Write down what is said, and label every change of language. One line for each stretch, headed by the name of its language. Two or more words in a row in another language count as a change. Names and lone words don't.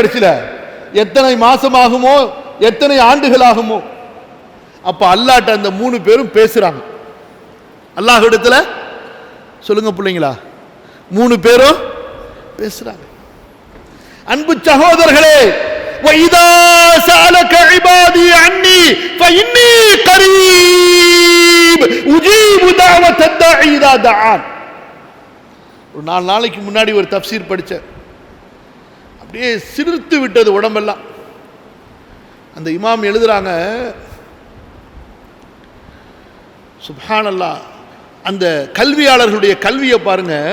Tamil: கடைசியில எத்தனை மாசம் ஆகுமோ, எத்தனை ஆண்டுகள் ஆகுமோ. அப்ப அல்லாஹ்ட்ட அந்த 3 பேரும் பேசுறாங்க. அல்லாஹ் இடத்துல சொல்லுங்க பிள்ளைங்களா, 3 பேரும் பேசுறாங்க. அன்பு சகோதரர்களே,
Arabic: وَإِذَا سَأَلَكَ عِبَادِي عَنِّي فَإِنِّي قَرِيبٌ أُجِيبُ دَعْوَةَ الدَّاعِ إِذَا دَعَانِ.
Tamil: ஒரு 4 நாளைக்கு முன்னாடி ஒரு தஃப்சீர் படித்தேன். அப்படியே சிலிர்த்து விட்டது உடம்பெல்லாம். அந்த இமாம் எழுதுறாங்க, சுப்ஹானல்லாஹ், அந்த கல்வியாளர்களுடைய கல்வியை பாருங்க.